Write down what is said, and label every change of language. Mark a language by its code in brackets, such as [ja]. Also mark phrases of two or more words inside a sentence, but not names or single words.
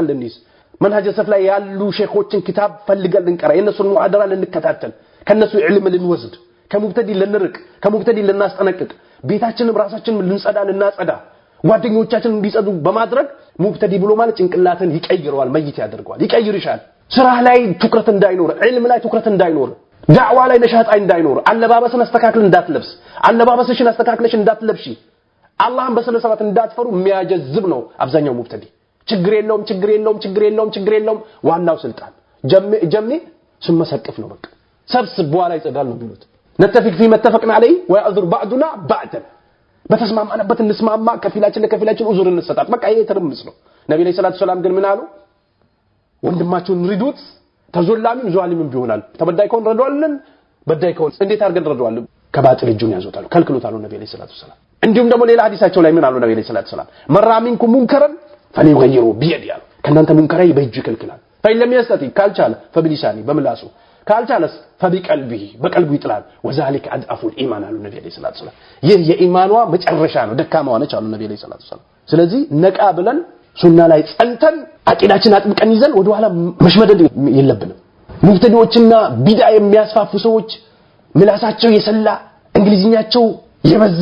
[am] ልንይዝ መንሃጀ ሰለፍ ላይ ያሉ ሼኾችን ኪታብ ፈልገን ልንቀራ የነሱን ሙሐደራ ልንከታተል ከነሱ ዕልም ልንወስድ ከሙብተዲ ልንርቅ ከሙብተዲ ልናስጠነቅቅ ቤታችንን ራሳችንን ልንጸዳ ልናጸዳ ጓደኞቻችን እንዲጸዱ በማድረግ ሙብተዲ ብሎ ማለት ጭንቅላትን ይቀይረዋል መይት ያደርገዋል ይቀይርሻል ስራ ላይ ትኩረት እንዳይኖር ዕልም ላይ ትኩረት እንዳይኖር ዳዕዋ ላይ ነሻጣ እንዳይኖር አለባበስን አስተካክል እንዳትለብስ አለባበስሽን አስተካክለሽ እንዳትለብሺ አላህን በስነ ስርዓት እንዳትፈሩ የሚያጀዝብ ነው አብዛኛው ሙብተዲ ችግር የለውም ዋናው ስልጣን ጀሚ ስመሰቅፍ ነው በቃ ሰብስብ በኋላ ይጸዳል ነው የሚሉት ነተፊክ [ar] في متفقنا عليه ويعذر بعضنا بعضا [am] በተስማማንበት እንስማማ ከፊላችን ለከፊላችን ኡዙር እንሰጣጥ በቃ ይሄ ተርምስ ነው ነብዩ [ar] صلى الله عليه وسلم [am] ግን ምን አሉ ወንድማችሁን ሪዱት ተዞላሚም ዟሊምም ቢሆናል ተበዳይ ከሆነ ረዷልን በዳይ ከሆነ እንዴት አርገን ረዷልን ከባጥል እጁን ያዞታል ከልክሉታል ነብዩ [ar] صلى الله عليه وسلم [am] እንዲሁም ደግሞ ሌላ ሐዲሳቸው ላይ ምን አሉ ነብዩ [ar] صلى الله عليه وسلم مرامنكم منكرا فليغيروا بيده [am] ከናንተ ሙንከራይ በእጁ ይከልክላል [ar] فإن لم يستطع [am] ካልቻለ فبلسانه በምላሱ ካልቻለስ فبقلبه በቀልቡ ይጥላል [ar] وذلك أضعف الإيمان [am] አሉ ነብዩ [ar] صلى الله عليه وسلم [am] ይህ የኢማኗ መጨረሻ ነው ደካማዋ ነች አሉ ነብዩ [ar] صلى الله عليه وسلم [am] ስለዚህ ነቃ ብለን ሱና ላይ ጸንተን አቂዳችን አጥብቀን ይዘን ወደ ኋላ መሽመደድ የለብንም ሙብተዲዎችና ቢድዓ የሚያስፋፉ ሰዎች ምላሳቸው የሰላ እንግሊዝኛቸው የበዛ